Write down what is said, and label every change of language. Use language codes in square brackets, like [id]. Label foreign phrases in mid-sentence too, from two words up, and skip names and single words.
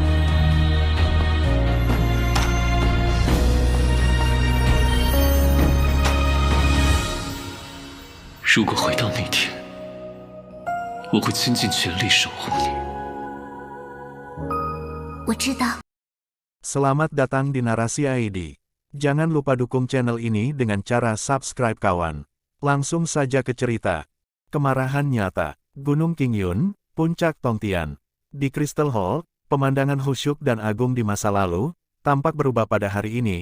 [zh] 如果回到那天，我会倾尽全力守护你。我知道。 [id] Selamat datang di Narasi ID. Jangan lupa dukung channel ini dengan cara subscribe kawan. Langsung saja ke cerita. Kemarahan nyata. Gunung Qingyun, Puncak Tongtian. Di Crystal Hall, pemandangan khusyuk dan agung di masa lalu, tampak berubah pada hari ini.